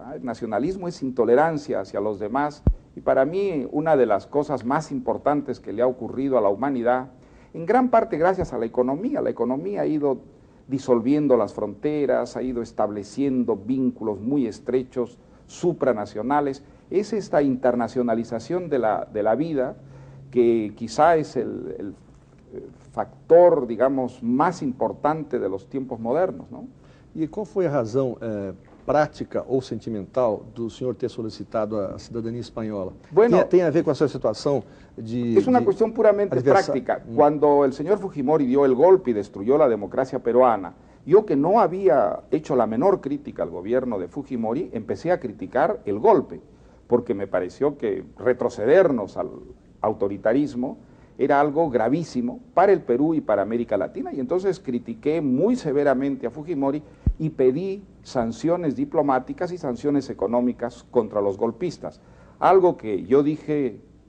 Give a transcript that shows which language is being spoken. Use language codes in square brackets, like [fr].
[es] El nacionalismo es intolerancia hacia los demás, y para mí una de las cosas más importantes que le ha ocurrido a la humanidad, en gran parte gracias a la economía ha ido disolviendo las fronteras, ha ido estableciendo vínculos muy estrechos, supranacionales, es esta internacionalización de la vida que quizá es el factor, digamos, más importante de los tiempos modernos, ¿no? [pt] E qual foi a razão prática ou sentimental do senhor ter solicitado a cidadania espanhola? [es] Bueno, [pt] tem a ver com essa situação de... [es] Es una cuestión puramente práctica. Cuando el señor Fujimori dio el golpe y destruyó la democracia peruana, yo, que no había hecho la menor crítica al gobierno de Fujimori, empecé a criticar el golpe, porque me pareció que retrocedernos al autoritarismo era algo gravísimo para el Perú y para América Latina, y entonces critiqué muy severamente a Fujimori y pedí sanciones diplomáticas y sanciones económicas contra los golpistas, algo que yo dije